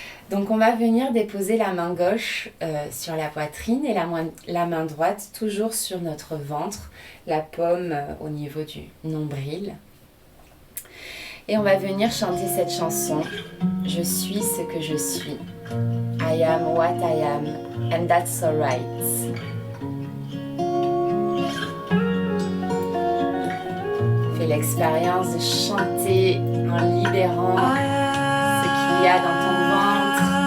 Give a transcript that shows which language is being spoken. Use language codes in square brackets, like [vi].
[fr] Donc on va venir déposer la main gauche sur la poitrine et la main droite toujours sur notre ventre, la paume au niveau du nombril. Et on va venir chanter cette chanson, je suis ce que je suis. [en] I am what I am, and that's alright. [fr] Fais l'expérience de chanter en libérant ce qu'il y a dans ton ventre.